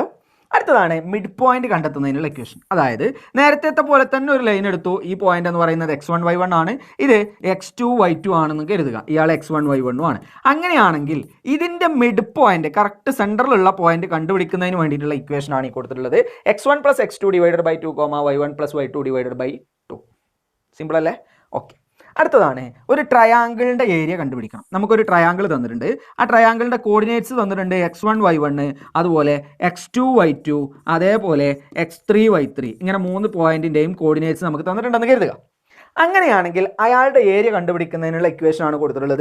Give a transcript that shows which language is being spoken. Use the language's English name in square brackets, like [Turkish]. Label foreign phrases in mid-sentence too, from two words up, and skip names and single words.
[Malayalam] അടുത്തതാണ് [English] mid point [Malayalam] കണ്ടെത്തുന്നതിനുള്ള ഇക്വേഷൻ. അതായത് നേരത്തെ പോലെ തന്നെ ഒരു ലൈൻ എടുത്തു. ഈ പോയിന്റ് എന്ന് പറയുന്നത് x1 y1 ആണ്, ഇത് x2 y2 ആണെന്ന് കരുതുക. ഇയാൾ x1 y1 ആണ്. അങ്ങനെയാണെങ്കിൽ ഇതിന്റെ [English] mid point, [Malayalam] കറക്റ്റ് സെന്ററിലുള്ള പോയിന്റ് കണ്ടുപിടിക്കുന്നതിന് വേണ്ടിയിട്ടുള്ള ഇക്വേഷൻ ആണ് ഈ കൊടുത്തിട്ടുള്ളത്. x1 + x2 / 2, y1 + y2 / 2. സിമ്പിൾ അല്ലേ? ഓക്കെ, അടുത്തതാണ് ഒരു ട്രയാങ്കിളിൻ്റെ ഏരിയ കണ്ടുപിടിക്കണം. നമുക്കൊരു ട്രയാങ്കിൾ തന്നിട്ടുണ്ട്. ആ ട്രയാങ്കിളിൻ്റെ കോർഡിനേറ്റ്സ് തന്നിട്ടുണ്ട് x1 y1, അതുപോലെ x2 y2, അതേപോലെ x3 y3. ഇങ്ങനെ 3 പോയിന്റിൻ്റെയും കോർഡിനേറ്റ്സ് നമുക്ക് തന്നിട്ടുണ്ടെന്ന് കരുതുക. അങ്ങനെയാണെങ്കിൽ അയാളുടെ ഏരിയ കണ്ടുപിടിക്കുന്നതിനുള്ള ഇക്വേഷൻ ആണ് കൊടുത്തിട്ടുള്ളത്.